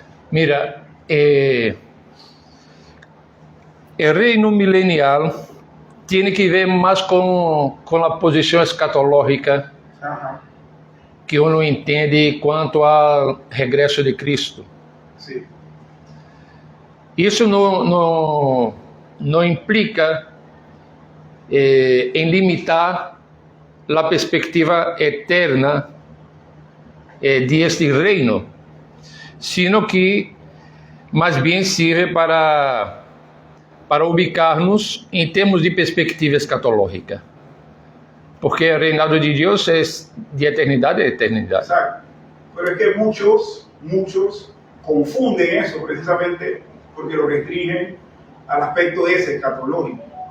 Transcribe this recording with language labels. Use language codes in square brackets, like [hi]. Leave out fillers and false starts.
[es] Mira, el reino milenial tiene que ver más con la posición escatológica que uno [pt] entende quanto ao regresso [es] de Cristo. Sí. [pt] Isso não implica em limitar a perspectiva eterna [es] de este reino, sino que [pt] mais bem serve para [es] ubicar-nos [pt] em termos de perspectiva escatológica. Porque o reinado de Deus é de eternidade a eternidade. [es] Exacto. Pero es que muchos confunden eso precisamente porque lo restringen al aspecto ese escatológico.